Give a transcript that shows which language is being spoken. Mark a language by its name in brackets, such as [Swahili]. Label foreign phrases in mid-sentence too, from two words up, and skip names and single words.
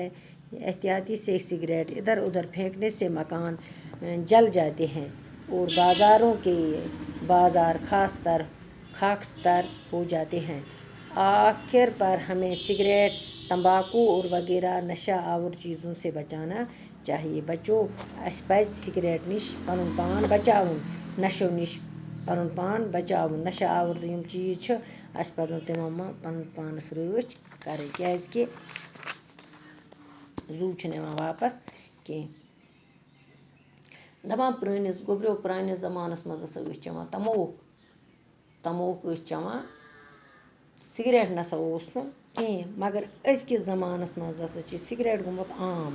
[Hindi] एहतियाती से सिगरेट इधर उधर फेंकने से मकान जल जाते हैं और बाज़ार खाकस्तर हो जाते हैं। आखिर पर हमें सिगरेट, तंबाकू और वगैरह नशा आवर चीज़ों से बचाना चाहिए। [Kashmiri] बच्चों अस पज़ सिगरेट निश पनुन पान बचाउन, नशो निश पनुन पान बचाउन। नशा आवर यम चीज़ अस पज़न तिमो में पनुन पानस रच करें क्याज़कि जू निवान वापस कह दपान पुरानिस ज़मानस मज़ चेवान तमोक चेवान सिगरेट नसा ओस न कहें मगर अज़किस ज़मानस मज़ सिगरेट गोमुत आम।